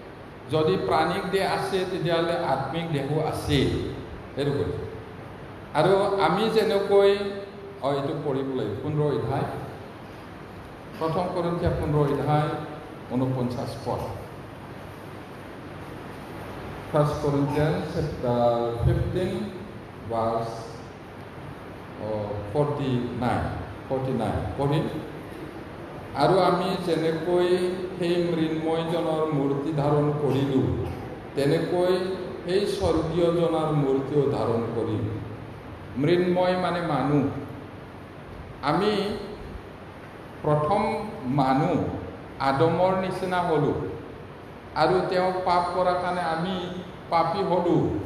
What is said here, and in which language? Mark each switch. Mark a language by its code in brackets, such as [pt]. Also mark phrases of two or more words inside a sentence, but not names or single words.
[as] যদি প্ৰাণিক দেহ আছে তেতিয়াহ'লে আত্মিক দেহো আছে। এইটো কৈছে। আৰু আমি যেনেকৈ এইটো পঢ়িব লাগিব 15 অধ্যায়, 1 Corinthians 15 অধ্যায় 49 পদ। [en] 1 Corinthians chapter 15 verse 49 পঢ়িম। [as] আৰু আমি যেনেকৈ সেই মৃন্ময়জনৰ মূৰ্তি ধাৰণ কৰিলোঁ, তেনেকৈ সেই স্বৰ্গীয়জনৰ মূৰ্তিও ধাৰণ কৰিম। মৃন্ময় মানে মানুহ। আমি প্ৰথম মানুহ আদমৰ নিচিনা হ'লোঁ, আৰু তেওঁ পাপ কৰাৰ কাৰণে আমি পাপী হ'লোঁ।